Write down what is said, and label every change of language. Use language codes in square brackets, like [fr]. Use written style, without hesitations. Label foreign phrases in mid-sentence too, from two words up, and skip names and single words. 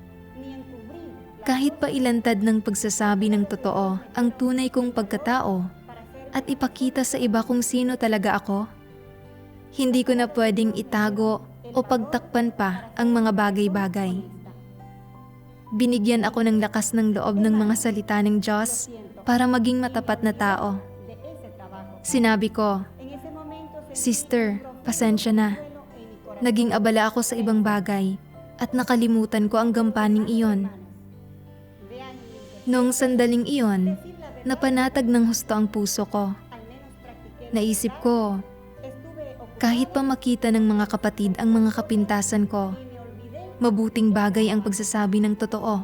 [tl] Kahit pa ilantad ng pagsasabi ng totoo ang tunay kong pagkatao at ipakita sa iba kung sino talaga ako, hindi ko na pwedeng itago o pagtakpan pa ang mga bagay-bagay. Binigyan ako ng lakas ng loob ng mga salita ng Diyos para maging matapat na tao. [es] de ese trabajo. [tl] Sinabi ko, [es] En ese momento [tl] "Sister, pasensya na. Naging abala ako sa ibang bagay at nakalimutan ko ang gampaning iyon." Noong sandaling iyon, napanatag ng husto ang puso ko. Naisip ko, kahit pa makita ng mga kapatid ang mga kapintasan ko, mabuting bagay ang pagsasabi ng totoo.